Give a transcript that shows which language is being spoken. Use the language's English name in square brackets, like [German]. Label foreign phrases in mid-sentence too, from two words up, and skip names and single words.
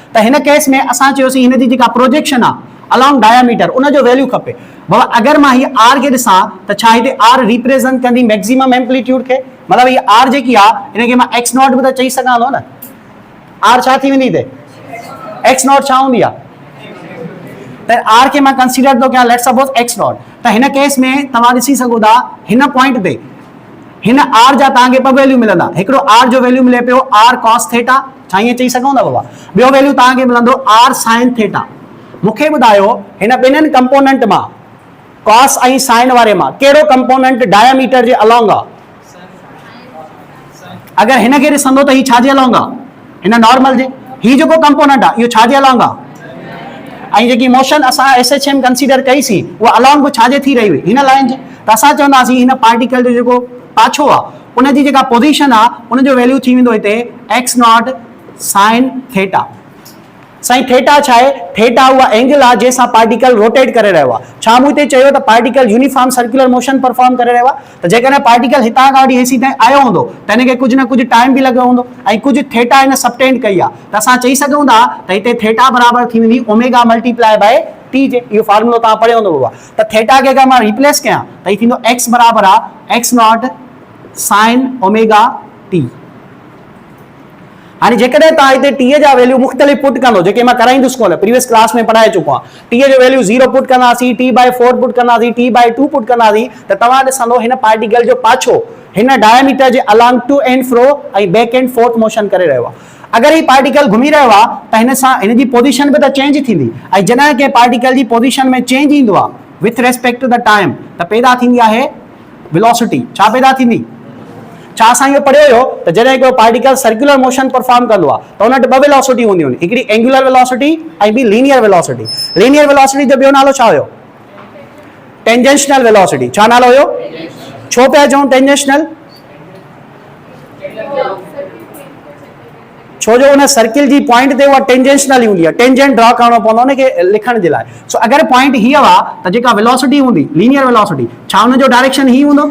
[Sindhi] त हिन केस में असां चयोसीं हिन जी जेका प्रोजेक्शन आहे [English] along diameter [Sindhi] उनजो वैल्यू खपे। बाबा अगरि मां हीअ R खे ॾिसां त छा हिते R रिप्रेज़ेंट कंदी [English] maximum amplitude [Sindhi] खे? मतिलबु हीअ R जेकी आहे हिनखे मां [English] x naught [Sindhi] बि त चई सघां थो न। R छा थी वेंदी हिते? [English] x naught [Sindhi] छा हूंदी आहे? त R खे मां कंसीडर थो कयां [English] let's suppose x naught. [Sindhi] त हिन केस में तव्हां ॾिसी सघो था हिन पॉइंट ते हिन R जा तव्हांखे ॿ वैल्यू मिलंदा। हिकिड़ो R जो वैल्यू मिले पियो [English] R cos theta, [Sindhi] छा ईअं चई सघूं था बाबा? ॿियो वैल्यू तव्हांखे मिलंदो [English] R sin theta. [Sindhi] मूंखे ॿुधायो हिन ॿिन्हिनि कंपोनेंट मां कॉस ऐं साइन वारे मां कहिड़ो कंपोनेंट डायमीटर जे अलॉन्ग आहे? अगरि हिनखे ॾिसंदो त ही छाजे अलॉन्ग आहे? हिन नॉर्मल जे। ही जेको कंपोनेंट आहे इहो छाजे अलॉन्ग आहे? ऐं जेकी मोशन असां SHM कंसीडर कईसीं उहा अलॉन्ग बि छाजे थी रही हुई? हिन लाइन जे। त असां चवंदासीं हिन पार्टिकल जो जेको पाछो आहे उनजी जेका पोजीशन आहे उनजो वैल्यू थी वेंदो हिते [English] x naught sine theta. sine theta [Sindhi] छा आहे? थीटा उहा एंगल आहे जंहिंसां पार्टिकल रोटेट करे रहियो आहे। छा मूं हिते चयो त पार्टिकल [English] uniform circular motion perform [Sindhi] करे रहियो आहे? त जेकॾहिं पार्टिकल हितां खां वठी हेसीं ताईं आयो हूंदो त हिनखे कुझु न कुझु टाइम बि लॻो हूंदो ऐं कुझु थीटा हिन सबटेंड कई आहे। त असां चई सघूं था त हिते थीटा बराबरि थी वेंदी [English] omega multiply by t [Sindhi] जे। इहो फॉर्मूलो तव्हां पढ़ियो हूंदो बाबा। त थीटा खे अगरि मां रिप्लेस कयां त हीउ थींदो x बराबरि आहे [English] x naught sine omega t. [Sindhi] हाणे जेकॾहिं तव्हां हिते टीह जा वैल्यू मुख़्तलिफ़ पुट कंदो, जेके मां कराईंदुसि कोन, [English] previous class [Sindhi] में पढ़ाए चुको आहियां, टीह जो वैल्यू 0 पुट कंदासीं, t/4 पुट कंदासीं, t/2 पुट कंदासीं, त तव्हां ॾिसंदो हिन पार्टिकल जो पाछो हिन डायमीटर जे अलोंग [English] to and fro [Sindhi] ऐं [English] back and forth motion [Sindhi] करे रहियो आहे। अगरि ही पार्टिकल घुमी रहियो आहे त हिन सां हिन जी पोजीशन बि त चेंज थींदी, ऐं जॾहिं कंहिं पार्टिकल जी पोजीशन में चेंज ईंदो आहे [English] with respect to the time, [Sindhi] त पैदा थींदी आहे वेलोसिटी। छा पैदा थींदी? छा असां इहो पढ़ियो हुयो त जॾहिं हिकिड़ो पार्टिकल [English] circular motion perform [Sindhi] कंदो आहे त हुन वटि ॿ वेलोसिटी हूंदियूं आहिनि, हिकिड़ी [English] angular velocity [Sindhi] ऐं ॿी [English] linear velocity. linear velocity [Sindhi] जो ॿियो नालो छा हुयो? [English] tangential velocity. [Sindhi] छा नालो हुयो? छो पिया चऊं टेंजेंशनल? छो जो उन सर्किल जी पॉइंट ते उहा टेंजेंशनल हूंदी आहे, टेंजेंट ड्रॉ करणो पवंदो उनखे लिखण जे लाइ। सो अगरि पॉइंट हीअ आहे त जेका वेलोसिटी हूंदी [English] linear velocity, [Sindhi] छा हुन जो डायरेक्शन ही हूंदो?